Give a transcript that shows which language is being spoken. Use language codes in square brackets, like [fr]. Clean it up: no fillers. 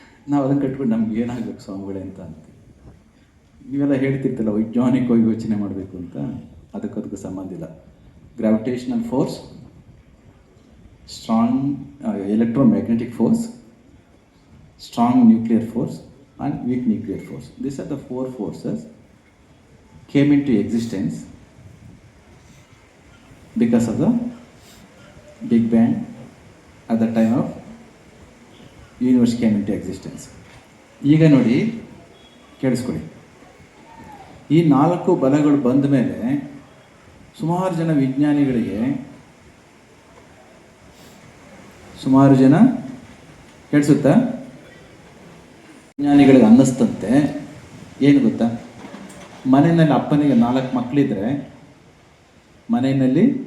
[kn] ನಾವು ಅದನ್ನು ಕಟ್ಬಿಟ್ಟು ನಮ್ಗೆ ಏನಾಗಬೇಕು ಸ್ವಾಮಿಗಳೇ ಅಂತ ಅಂತೀವಿ. ನೀವೆಲ್ಲ ಹೇಳ್ತಿರ್ತಲ್ಲ ವೈಜ್ಞಾನಿಕವಾಗಿ ಯೋಚನೆ ಮಾಡಬೇಕು ಅಂತ, ಅದಕ್ಕೂ ಸಂಬಂಧ ಇಲ್ಲ. [en] Gravitational force, strong electromagnetic force, strong nuclear force and weak nuclear force. These are the 4 forces came into existence because of the Big Bang at the time of universe came into existence. [kn] ಈಗ ನೋಡಿ, ಕೇಳಿಸ್ಕೊಳ್ಳಿ. ಈ 4 ಬಲಗಳು ಬಂದ ಮೇಲೆ ಸುಮಾರು ಜನ ವಿಜ್ಞಾನಿಗಳಿಗೆ, ಸುಮಾರು ಜನ ಕೇಳಿಸುತ್ತಾ, ವಿಜ್ಞಾನಿಗಳಿಗೆ ಅನ್ನಿಸ್ತಂತೆ, ಏನು ಗೊತ್ತಾ, ಮನೆಯಲ್ಲಿ ಅಪ್ಪನಿಗೆ 4 ಮಕ್ಕಳಿದ್ರೆ, ಮನೆಯಲ್ಲಿ